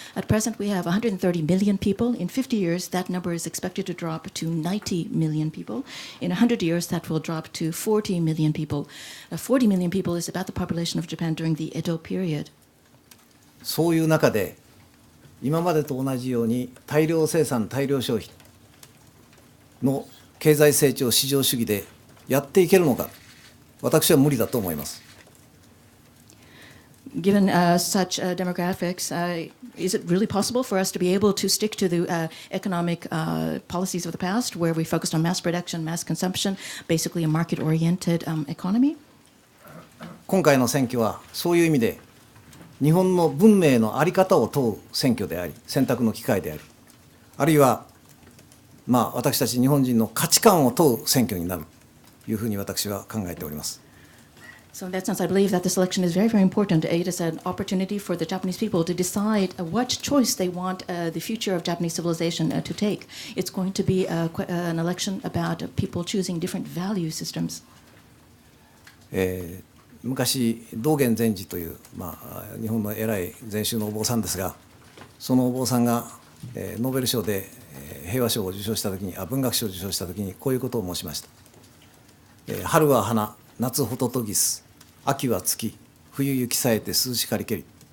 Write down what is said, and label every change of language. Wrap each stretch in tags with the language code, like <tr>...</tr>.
<en>At present, we have 130 million people. In 50 years, that number is expected to drop to 90 million people. In 100 years, that will drop to 40 million people. 40 million people is about the population of Japan during the Edo period.</en> <ja>そういう中で、今までと同じように大量生産、大量消費の経済成長市場主義でやっていけるのか、私は無理だと思います。</ja> <en>Given such demographics, is it really possible for us to be able to stick to the economic policies of the past, where we focused on mass production, mass consumption, basically a market-oriented economy?</en> <ja>今回の選挙はそういう意味で、日本の文明の在り方を問う選挙であり、選択の機会であり、あるいは私たち日本人の価値観を問う選挙になるというふうに私は考えております。</ja> <en>So in that sense, I believe that this election is very, very important. It is an opportunity for the Japanese people to decide what choice they want the future of Japanese civilization to take. It's going to be an election about people choosing different value systems.</en> <ja>昔道元禅師という、日本の偉い禅宗のお坊さんですが、そのお坊さんが、ノーベル賞で平和賞を受賞したときに、文学賞を受賞したときにこういうことを申しました。春は花、夏ホトトギス、秋は月、冬雪さえて涼しかりけり。</ja>